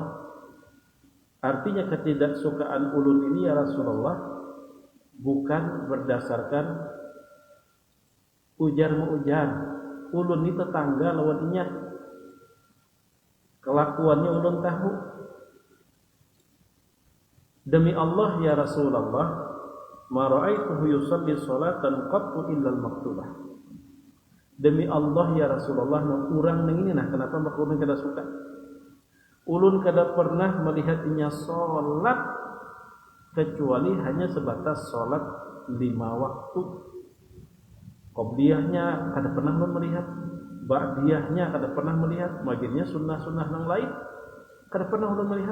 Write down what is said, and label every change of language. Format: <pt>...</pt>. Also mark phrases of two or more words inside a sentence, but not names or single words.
<bjn>Artinya ketidaksukaan ulun ini ya Rasulullah bukan berdasarkan ujar-ujar. Ulun ini tetangga lawan inya, kelakuannya ulun tahu. Demi Allah</bjn> <ar>يا رسول الله، ما رأيته يصلي صلاة قط إلا المكتوبة.</ar> <bjn>Demi Allah ya Rasulullah, urang nang ini nah kenapa mak ulun kada suka? Ulun kada pernah melihat inya salat kecuali hanya sebatas salat 5 waktu. Qobliyahnya kada pernah melihat, ba'diyahnya kada pernah melihat, maghribnya sunnah-sunnah yang lain kada pernah ulun melihat.</bjn>